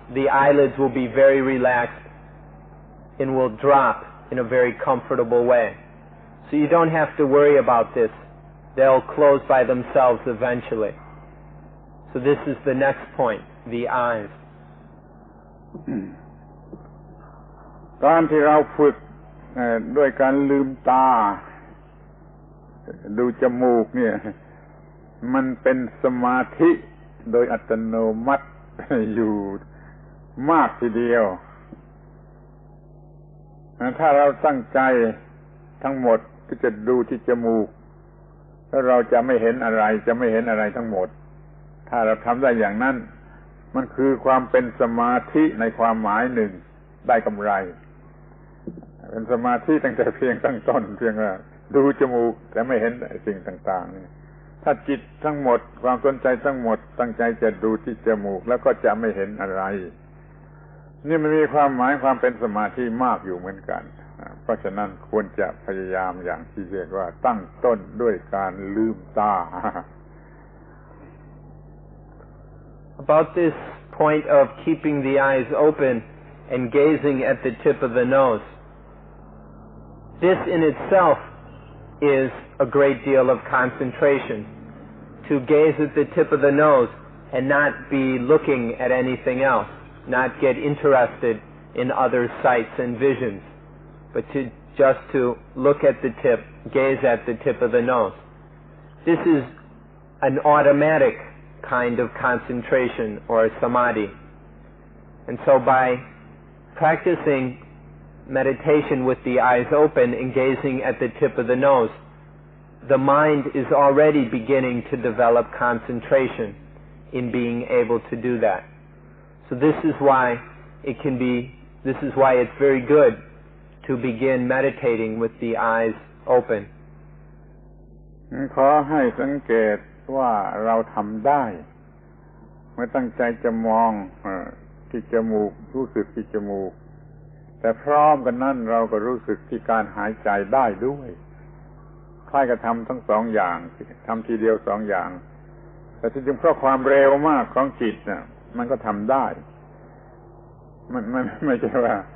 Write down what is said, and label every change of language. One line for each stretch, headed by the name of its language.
English: The eyelids will be very relaxed and will drop in a very comfortable way. So you don't have to worry about this. They'll close by themselves eventually. So this is the next point, the eyes.
Thai: การที่เราฝึกด้วยการลืมตาดูจมูกเนี่ยมันเป็นสมาธิโดยอัตโนมัติอยู่มากทีเดียว ถ้าเราตั้งใจทั้งหมดที่จะดูที่จมูกแล้วเราจะไม่เห็นอะไรทั้งหมดถ้าเราทำได้อย่างนั้นมันคือความเป็นสมาธิในความหมายหนึ่งได้กำไร เป็นสมาธิตั้งแต่เพียงตั้งต้นเพียงว่าดูจมูกแต่ไม่เห็นสิ่งต่างๆนี่ถ้าจิตทั้งหมดความสนใจทั้งหมดตั้งใจจะดูที่จมูกแล้วก็จะไม่เห็นอะไรนี่มันมีความหมายความเป็นสมาธิมากอยู่เหมือนกันเพราะฉะนั้นควรจะพยายามอย่างที่เรียกว่าตั้งต้นด้วยการลืมตา
English: About this point of keeping the eyes open and gazing at the tip of the nose, this in itself is a great deal of concentration. To gaze at the tip of the nose and not be looking at anything else, not get interested in other sights and visions, but just to look at the tip, gaze at the tip of the nose. This is an automatic kind of concentration or samadhi. And so by practicing meditation with the eyes open and gazing at the tip of the nose, the mind is already beginning to develop concentration in being able to do that. So this is why it's very good to begin meditating with the eyes open.
Thai: ขอให้สังเกตว่าเราทำได้เมื่อตั้งใจจะมองที่จมูกรู้สึกที่จมูกแต่พร้อมกันนั้นเราก็รู้สึกที่การหายใจได้ด้วยคล้ายกับทำทั้งสองอย่างทำทีเดียวสองอย่างแต่ที่จริงเพราะความเร็วมากของจิตน่ะมันก็ทำได้มันไม่ใช่ว่า